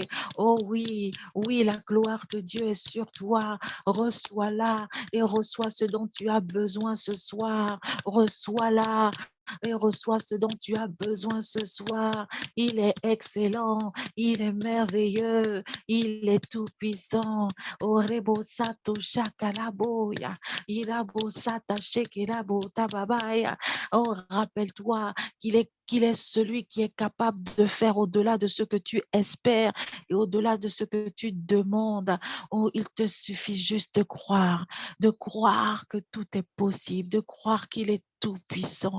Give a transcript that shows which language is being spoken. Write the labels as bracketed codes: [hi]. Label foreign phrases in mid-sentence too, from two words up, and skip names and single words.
[fr] Oh oui, oui, la gloire de Dieu est sur toi. Reçois-la et reçois ce dont tu as besoin ce soir. Reçois-la et reçois ce dont tu as besoin ce soir. Il est excellent, il est merveilleux, il est tout-puissant. Orebo sato shakalaboya, irabo sata shekelabo tababaya. Oh, rappelle-toi qu'il est celui qui est capable de faire au-delà de ce que tu espères et au-delà de ce que tu demandes. Oh, il te suffit juste de croire que tout est possible, de croire qu'il est tout-puissant.